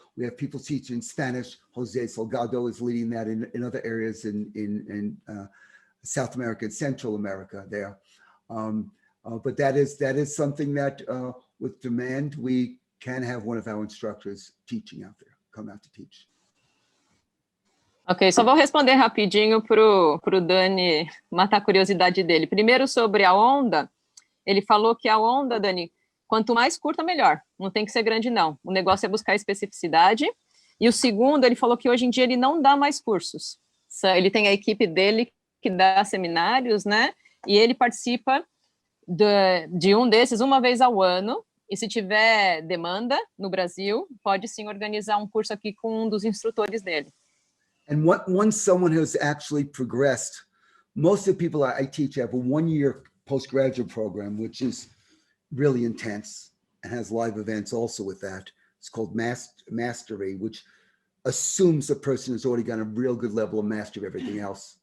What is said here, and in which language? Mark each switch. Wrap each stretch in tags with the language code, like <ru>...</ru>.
<en>We have people teaching Spanish. Jose Salgado is leading that in other areas in South America and Central America there. But that is something that with demand, we can have one of our instructors teaching out there, come out to teach.</en> <pt>Ok, só vou responder rapidinho pro Donny matar a curiosidade dele. Primeiro sobre a onda, ele falou que a onda, Donny, quanto mais curta, melhor. Não tem que ser grande, não. O negócio é buscar especificidade. E o segundo, ele falou que hoje em dia ele não dá mais cursos. Ele tem a equipe dele que dá seminários, né? E ele participa de um desses uma vez ao ano. E se tiver demanda no Brasil, pode sim organizar um curso aqui com um dos instrutores dele.</pt> <en>And once someone has actually progressed, most of the people I teach have a 1-year postgraduate program, which is really intense and has live events also with that. It's called Mastery, which assumes the person has already got a real good level of mastery of everything else.</en>